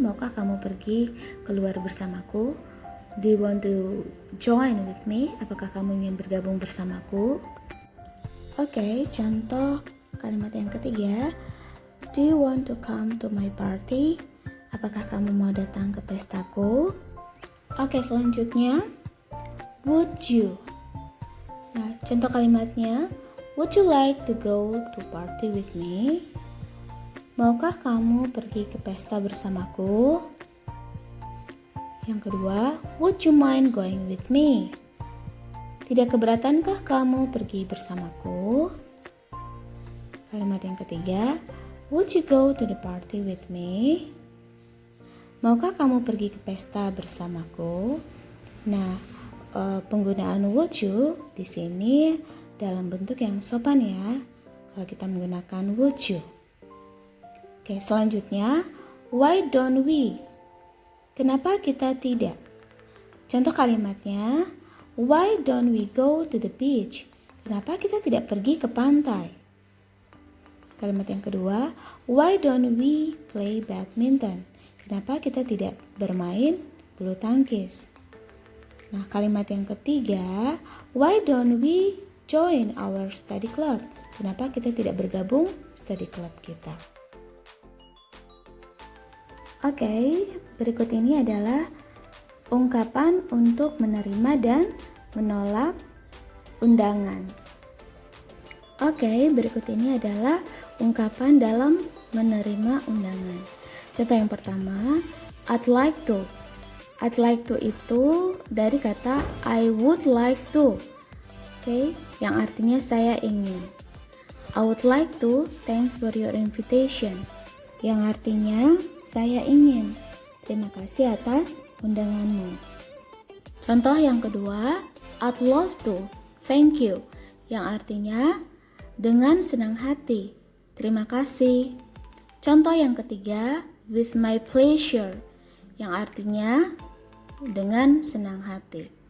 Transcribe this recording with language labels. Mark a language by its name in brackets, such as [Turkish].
[Indonesian] Maukah kamu pergi keluar bersamaku? [English] Do you want to join with me? [Indonesian] Apakah kamu ingin bergabung bersamaku? Oke, contoh kalimat yang ketiga, do you want to come to my party? Apakah kamu mau datang ke pestaku? [English] Oke, selanjutnya, would you? Nah, contoh kalimatnya, would you like to go to party with me? [Indonesian] Maukah kamu pergi ke pesta bersamaku? [English] Yang kedua, would you mind going with me? [Indonesian] Tidak keberatankah kamu pergi bersamaku? [English] Kalimat yang ketiga, would you go to the party with me? [Indonesian] Maukah kamu pergi ke pesta bersamaku? Nah, penggunaan would you di sini dalam bentuk yang sopan ya. Kalau kita menggunakan would you. Oke, selanjutnya, why don't we? Kenapa kita tidak? [English] Contoh kalimatnya, why don't we go to the beach? [Indonesian] Kenapa kita tidak pergi ke pantai? [English] Kalimat yang kedua, why don't we play badminton? [Indonesian] Kenapa kita tidak bermain bulu tangkis? Nah, kalimat yang ketiga, why don't we [English] join our study club? Kenapa kita tidak bergabung study club kita? [Indonesian] Oke, berikut ini adalah ungkapan untuk menerima dan menolak undangan. Oke, berikut ini adalah ungkapan dalam menerima undangan. Contoh yang pertama, I'd like to. I'd like to itu dari kata I would like to. Oke, yang artinya saya ingin. [English] I would like to, thanks for your invitation. [Indonesian] Yang artinya saya ingin. Terima kasih atas undanganmu. Contoh yang kedua, I'd love to, thank you. Yang artinya dengan senang hati. Terima kasih. Contoh yang ketiga, with my pleasure. Yang artinya dengan senang hati.